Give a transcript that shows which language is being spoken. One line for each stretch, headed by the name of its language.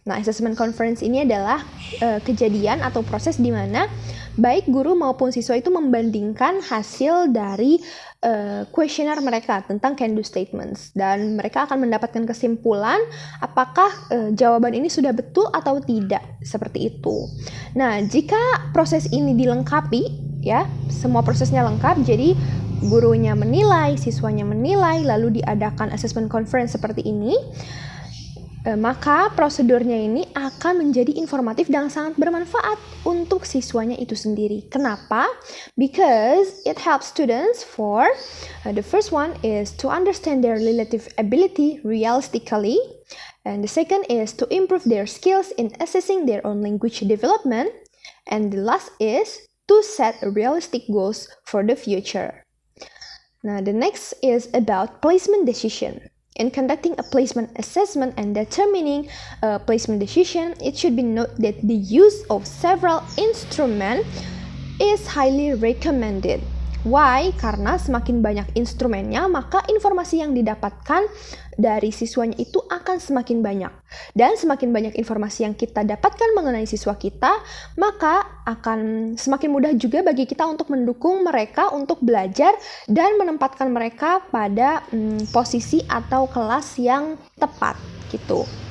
Indonesian: Nah, assessment conference ini adalah kejadian atau proses di mana baik guru maupun siswa itu membandingkan hasil dari kuesioner mereka tentang can-do statements, dan mereka akan mendapatkan kesimpulan apakah jawaban ini sudah betul atau tidak, seperti itu. Nah, jika proses ini dilengkapi ya. Semua prosesnya lengkap, jadi gurunya menilai, siswanya menilai, lalu diadakan assessment conference seperti ini. Maka prosedurnya ini akan menjadi informatif dan sangat bermanfaat untuk siswanya itu sendiri. Kenapa?
English: Because it helps students for the first one is to understand their relative ability realistically, and the second is to improve their skills in assessing their own language development, and the last is to set realistic goals for the future. Now the next is about placement decision. In conducting a placement assessment and determining a placement decision, it should be noted that the use of several instruments is highly recommended. Why?
Indonesian: Karena semakin banyak instrumennya, maka informasi yang didapatkan dari siswanya itu akan semakin banyak. Dan semakin banyak informasi yang kita dapatkan mengenai siswa kita, maka akan semakin mudah juga bagi kita untuk mendukung mereka untuk belajar dan menempatkan mereka pada posisi atau kelas yang tepat gitu.